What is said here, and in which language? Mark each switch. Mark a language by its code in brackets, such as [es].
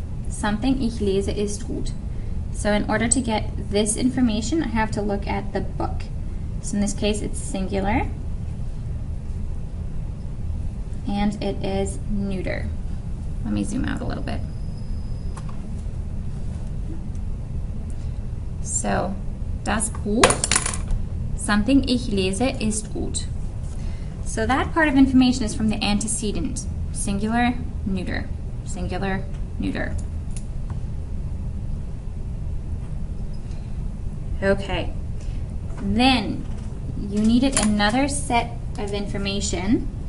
[en] Something [de] ich lese ist gut. [en] So in order to get this information, I have to look at the book. So in this case, it's singular. And it is neuter. Let me zoom out a little bit. [de] So, das Buch, [en] something [de] ich lese, ist gut. [en] So that part of information is from the antecedent. Singular, neuter. Singular, neuter. Okay. Then, you needed another set of information.